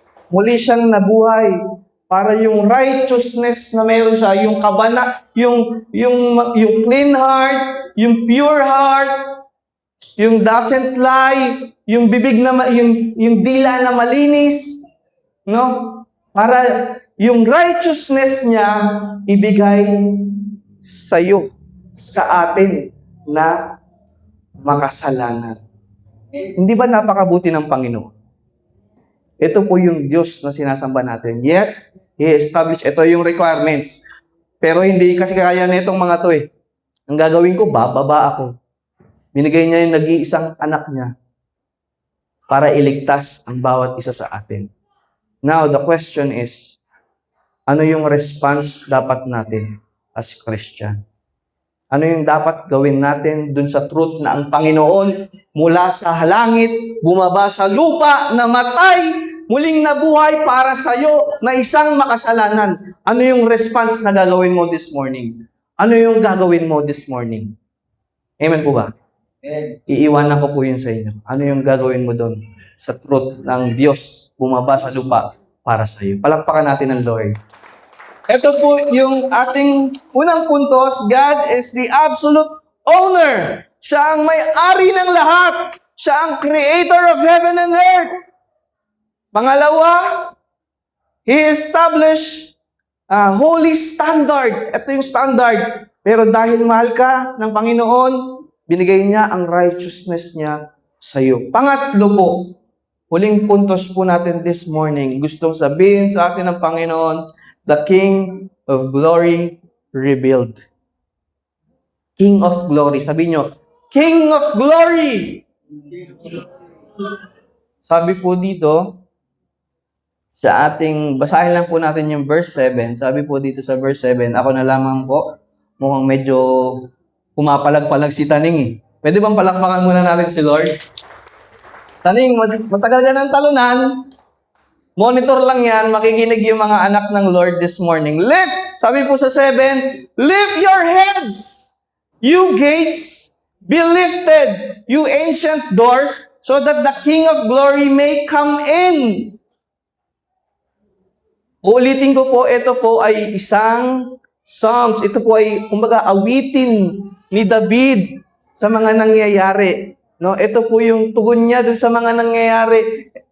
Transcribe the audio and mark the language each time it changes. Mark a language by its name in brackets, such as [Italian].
[Filipino] Muli siyang nabuhay para yung righteousness na meron siya, yung yung clean heart, yung pure heart, yung [English] doesn't lie, [Filipino] yung bibig na yung dila na malinis, no? Para yung righteousness niya ibigay sa iyo, sa atin na makasalanan. Hindi ba napakabuti ng Panginoon? Ito po yung Diyos na sinasamba natin. [English] Yes, He established, [Filipino] ito yung requirements. Pero hindi kasi kaya na itong mga to Ang gagawin ko, bababa ako. Binigay niya yung nag-iisang anak niya para iligtas ang bawat isa sa atin. [English] Now, the question is, [Filipino] ano yung response dapat natin [English] as Christian? [Filipino] Ano yung dapat gawin natin dun sa truth na ang Panginoon mula sa langit, bumaba sa lupa, namatay, muling nabuhay para sa'yo na isang makasalanan? Ano yung response na gagawin mo [English] this morning? [Filipino] Ano yung gagawin mo [English] this morning? [Filipino] Amen po ba? Iiwanan ko po yun sa inyo. Ano yung gagawin mo doon sa truth ng Diyos bumaba sa lupa para sa iyo? Palakpakan natin ang Lord. Ito po yung ating unang puntos. [English] God is the absolute owner. [Filipino] Siya ang may-ari ng lahat. Siya ang [English] creator of heaven and earth. [Filipino] Pangalawa, [English] He established a holy standard. [Filipino] Ito yung standard. Pero dahil mahal ka ng Panginoon, binigay niya ang righteousness niya sa iyo. Pangatlo po, huling puntos po natin [English] this morning. [Filipino] Gustong sabihin sa atin ng Panginoon, [English] the King of Glory revealed. King of Glory. [Filipino] Sabi nyo, King of Glory! Sabi po dito, sa ating, basahin lang po natin yung verse 7. Sabi po dito sa verse 7, ako na lamang po, mukhang medyo pumapalag-palag si Taning Pwede bang palakpakan muna natin si Lord? Taning, matagal ka ng talunan. Monitor lang yan, makikinig yung mga anak ng Lord [English] this morning. [Filipino] Lift! Sabi po sa 7, [English] lift your heads, you gates, be lifted, you ancient doors, so that the King of Glory may come in. [Filipino] Uulitin ko po, ito po ay isang Psalms. Ito po ay, kumbaga, awitin ni David sa mga nangyayari. No, ito po yung tugon niya dun sa mga nangyayari.